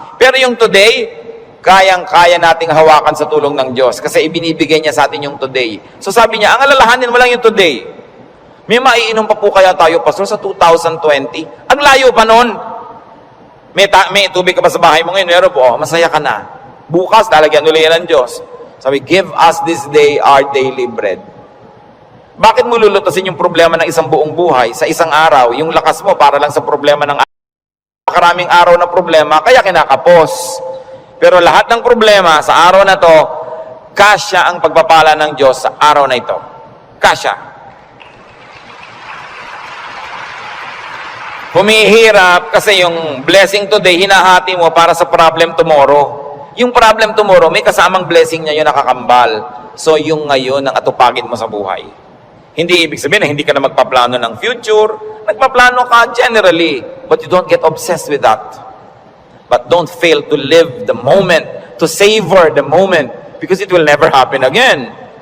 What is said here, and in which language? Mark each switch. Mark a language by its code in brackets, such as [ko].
[tl] Pero yung today, kayang-kaya nating hawakan sa tulong ng Diyos kasi ibinibigay niya sa atin yung today. So sabi niya, ang alalahanin mo lang yung today. May maiinom pa po kaya tayo, Pastor, sa 2020? Ang layo pa nun. May tubig ka pa sa bahay mo ngayon, meron po, masaya ka na. Bukas, lalagyan ulit yan ng Diyos. Sabi, [en] give us this day our daily bread. [tl] Bakit mo lulutasin yung problema ng isang buong buhay sa isang araw? Yung lakas mo para lang sa problema ng karaming araw na problema, kaya kinakapos. Pero lahat ng problema sa araw na to, kasya ang pagpapala ng Diyos sa araw na ito. Kasya. Humihirap kasi yung blessing today, hinahati mo para sa [en] problem tomorrow. [tl] Yung problem tomorrow, may kasamang blessing niya yun nakakambal. So yung ngayon ang atupagin mo sa buhay. Hindi ibig sabihin na hindi ka na magpaplano ng future. Nagpaplano ka [en] generally, but you don't get obsessed with that. But don't fail to live the moment, to savor the moment, because it will never happen again.